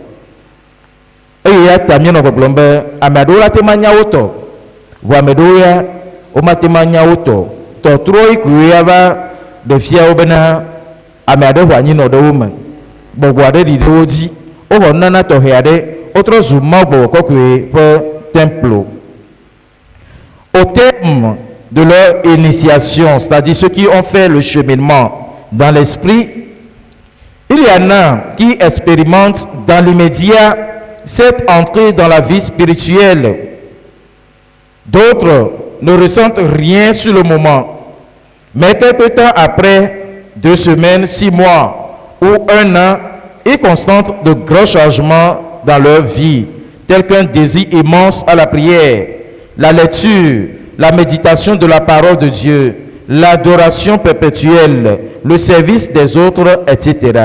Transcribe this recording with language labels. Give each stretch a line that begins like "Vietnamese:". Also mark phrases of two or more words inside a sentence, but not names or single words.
Ewe: Eye ya ta míenɔ gbɔgblɔm be ame aɖewo la te ma nya wo tɔ, vɔ ame aɖewo ya womate ma nya wo tɔ. Tɔtrɔ yi koe ava ɖe fia wo bena ame aɖe ʋu anyinɔ ɖe wo me, gbɔgbɔ aɖe ɖi ɖe wo dzi, wowɔ nunana tɔxɛ aɖe, wotrɔ zu mɔ gbɔgbɔ kɔkɔe ƒe templo.
French: Au terme de leur initiation, c'est-à-dire ceux qui ont fait le cheminement dans l'esprit, il y en a qui expérimentent dans l'immédiat cette entrée dans la vie spirituelle. D'autres ne ressentent rien sur le moment, mais quelque temps après, 2 semaines, 6 mois ou 1 an, ils constatent de grands changements dans leur vie, tels qu'un désir immense à la prière, la lecture, la méditation de la parole de Dieu, l'adoration perpétuelle, le service des autres, etc.